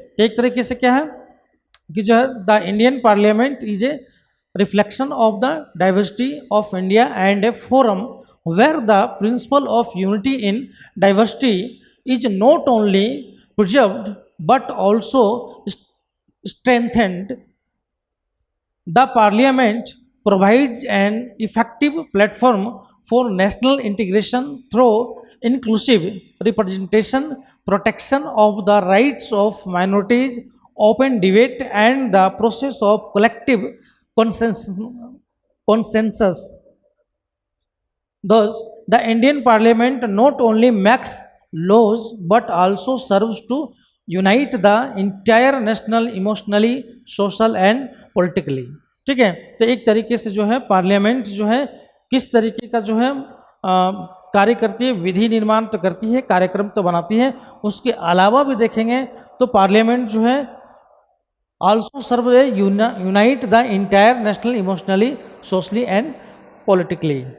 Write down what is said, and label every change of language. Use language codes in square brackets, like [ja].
[hi] एक तरीके से क्या है कि जो है [en] The Indian parliament is a reflection of the diversity of India and a forum where the principle of unity in diversity is not only preserved but also strengthened. The Parliament provides an effective platform for national integration through inclusive representation, protection of the rights of minorities, open debate, and the process of collective consensus. Thus, the Indian Parliament not only makes laws but also serves to unite the entire national emotionally, social and politically. [hi] ठीक है, तो एक तरीके से जो है parliament जो है किस तरीके का जो है कार्य करती है, विधि निर्माण तो करती है, कार्यक्रम तो बनाती है, उसके अलावा भी देखेंगे तो पार्लियामेंट जो है [en] Also serve unite the entire national emotionally, socially and politically.